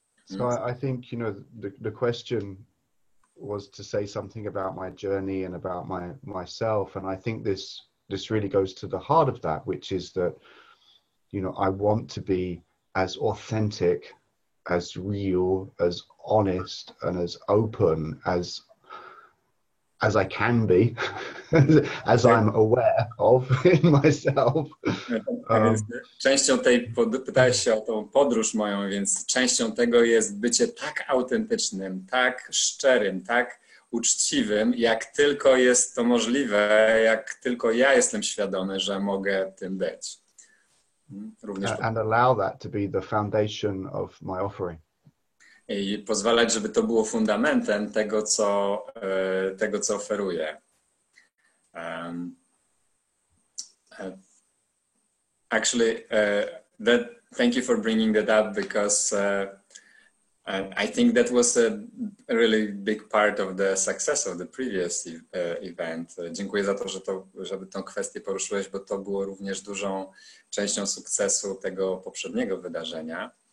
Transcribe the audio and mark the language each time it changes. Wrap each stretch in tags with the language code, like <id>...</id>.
<en>So I think, you know, the question was to say something about my journey and about myself. And I think this really goes to the heart of that, which is that, you know, I want to be as authentic, as real, as honest, and as open as I can be, as I'm aware of in myself.</en> <pl>Tak więc częścią tej, pytałeś się o tą podróż moją, więc częścią tego jest bycie tak autentycznym, tak szczerym, tak uczciwym, jak tylko jest to możliwe, jak tylko ja jestem świadomy, że mogę tym być. Również</pl> <en>and allow that to be the foundation of my offering.</en> <pl>I pozwalać, żeby to było fundamentem tego, co oferuję.</pl> <en>Actually, thank you for bringing that up, because I think that was a really big part of the success of the previous event.</en> <pl>Dziękuję za to, żeby tę kwestię poruszyłeś, bo to było również dużą częścią sukcesu tego poprzedniego wydarzenia.</pl>